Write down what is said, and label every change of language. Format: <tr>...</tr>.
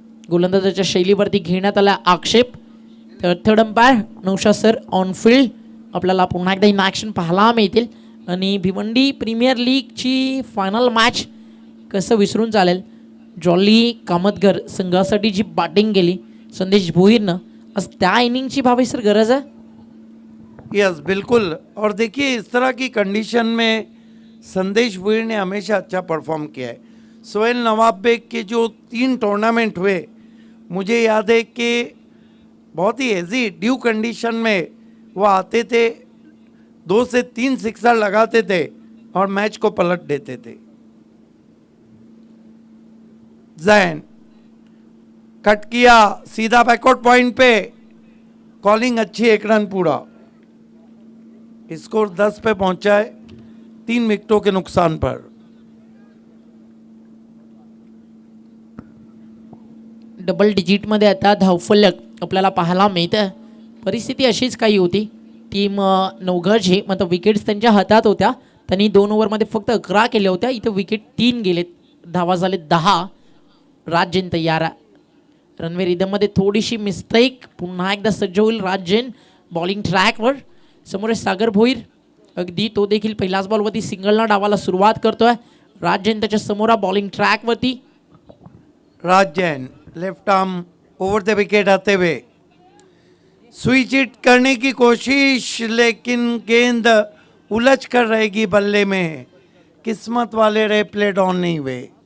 <mr>गोलंदाजाच्या शैलीवरती घेण्यात आला आक्षेप. तर third umpire Naushad sir on field आपल्याला पुन्हा एकदा इन ॲक्शन पाहायला मिळतील. आणि भिवंडी प्रीमियर लीगची फायनल मॅच कसं विसरून चालेल. जॉली कामतगर संघासाठी जी बॅटिंग केली संदेश भोईरनं, आज त्या इनिंगची भावेश सर गरज आहे.</mr> <hi>यस बिल्कुल. और देखिए इस तरह की कंडीशन में संदेश भुईर ने हमेशा अच्छा परफॉर्म किया है. सोहेल नवाब बेग के जो 3 टूर्नामेंट हुए, मुझे याद है कि बहुत ही इजी ड्यू कंडीशन में वो आते थे, 2 से 3 सिक्सर लगाते थे और मैच को पलट देते थे. जैन कट किया सीधा बैकवर्ड पॉइंट पे, कॉलिंग अच्छी. 1 रन पूरा. स्कोर 10 पे पहुंचा है 3 विकेटों के नुकसान पर.</hi> <mr>डबल डिजिटमध्ये आता धावफलक आपल्याला पाहायला मिळतं. परिस्थिती अशीच काही होती. टीम नवघरची मतलब विकेट्स त्यांच्या हातात होत्या. त्यांनी 2 ओव्हरमध्ये फक्त 11 केल्या होत्या. इथं विकेट 3 गेलेत. धावा झाले 10. राज जैन तयार आहे. रनवे रिदममध्ये थोडीशी मिस्टेक. पुन्हा एकदा सज्ज होईल राज जैन बॉलिंग ट्रॅकवर. समोर सागर भोईर, अगदी तो देखील पहिल्याच बॉलवरती सिंगलना डावाला सुरुवात करतोय. राज जैन त्याच्या समोर bowling ट्रॅकवरती.</mr> <hi>Raj Jain left arm over the wicket आते हुए स्विच हिट करने की कोशिश, लेकिन गेंद उलझ कर रहेगी बल्ले में. किस्मत वाले रहे, प्लेड ऑन नहीं हुए.</hi>